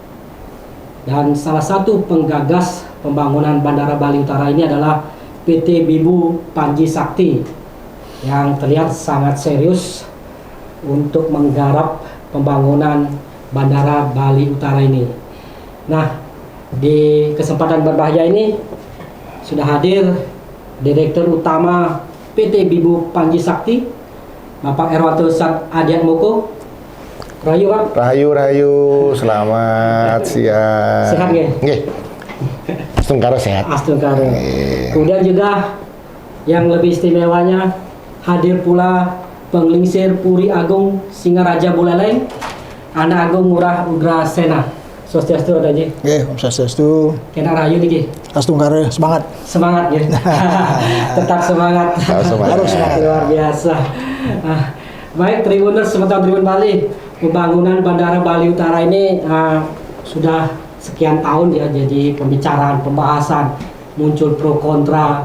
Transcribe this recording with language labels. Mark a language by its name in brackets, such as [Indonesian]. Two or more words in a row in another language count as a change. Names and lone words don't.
[Indonesian] Dan salah satu penggagas pembangunan Bandara Bali Utara ini adalah PT Bibu Panji Sakti yang terlihat sangat serius untuk menggarap pembangunan Bandara Bali Utara ini. Nah, di kesempatan berbahaya ini sudah hadir Direktur Utama PT Bibu Panji Sakti, Bapak Erwanto Sat Adiat Moko. Rahayu, Pak. Rahayu, selamat siang. Sehat nggih? [Balinese] Nggih. Astungkara sehat. Astungkara. [Indonesian] Kemudian juga yang lebih istimewanya hadir pula Penglingsir Puri Agung Singaraja Buleleng, Anak Agung Ngurah Ugra Sena. [Balinese] Swastiastu ada Ji. Nggih, Om Swastiastu. [Indonesian] Kena rahayu nih, Astungkara, semangat. Semangat ya. Tetap semangat. Harus semangat. Luar biasa. Baik, Tribuners Semeton Tribun Bali, pembangunan Bandara Bali Utara ini sudah sekian tahun ya jadi pembicaraan, pembahasan, muncul pro kontra.